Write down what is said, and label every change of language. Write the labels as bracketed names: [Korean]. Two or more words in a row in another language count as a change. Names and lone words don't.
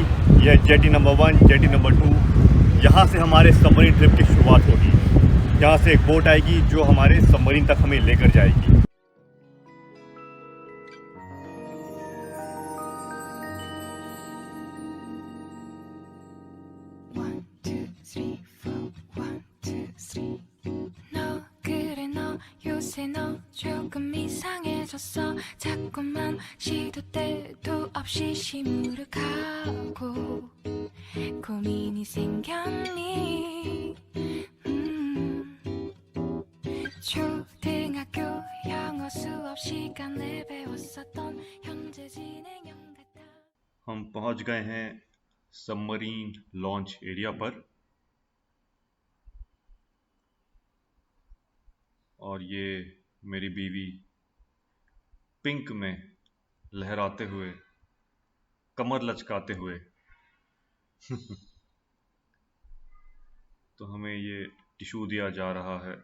[Hindi] यह [English] jetty number [Hindi] 1, [English] jetty number [Hindi] 2। यहाँ से हमारे [English] submarine trip [Hindi] की शुरुआत होगी। यहाँ से एक बोट आएगी जो हमारे सबमरीन तक हमें लेकर जाएगी। [Korean] 요새 너 조금 이상해졌어. 자꾸만 시도 때도 없이 시무룩하고 고민이 생겼니? 초등학교 영어 수업 시간에 배웠었던 현재 진행형 같아. [Hindi] हम पहुंच गए हैं [English] submarine launch area [Hindi] पर और ये मेरी बीवी पिंक में लहराते हुए, कमर लचकाते हुए तो हमें ये टिश्यू दिया जा रहा है।